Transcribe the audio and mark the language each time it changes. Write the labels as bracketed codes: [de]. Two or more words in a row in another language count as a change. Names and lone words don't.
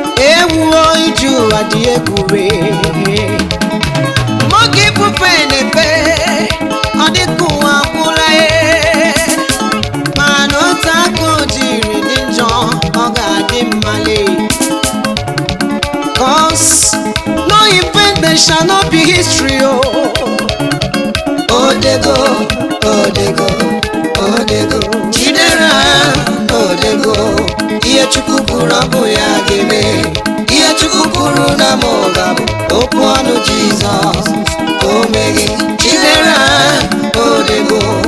[ig] Ewuo ije ụwa dị egwu wee. Mụ ka ifufe na-efe, ọ dị ka ụwa agwụla, ee. Mana otu aka o jiri dị njọ, ọ ga-adị mma, lee. [en] 'Cause no invention shall not be history, oh. [ig] Odego, odego, odego. Chidera, odego. Ihe Chukwu kwuru ọ bụ ya ga-eme. Ihe Chukwu kwuru na m ọ ga-abụ. Okwu ọnụ Jizọs, o meghị. Chidera, odego.